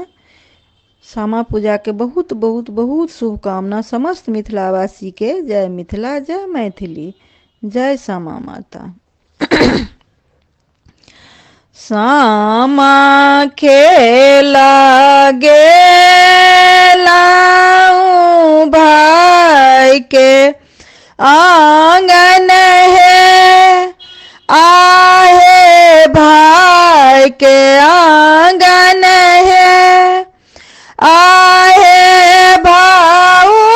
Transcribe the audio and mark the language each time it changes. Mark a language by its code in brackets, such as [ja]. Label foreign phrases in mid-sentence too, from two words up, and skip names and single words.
[mai] सामा पूजा के बहुत बहुत बहुत शुभकामना समस्त मिथिलावासी के। जय मिथिला, जय मैथिली, जय सामा माता। सामा खेला गेलाऊं भाई के आंगन है, आहे भाई के आंगन है, आहे भाऊ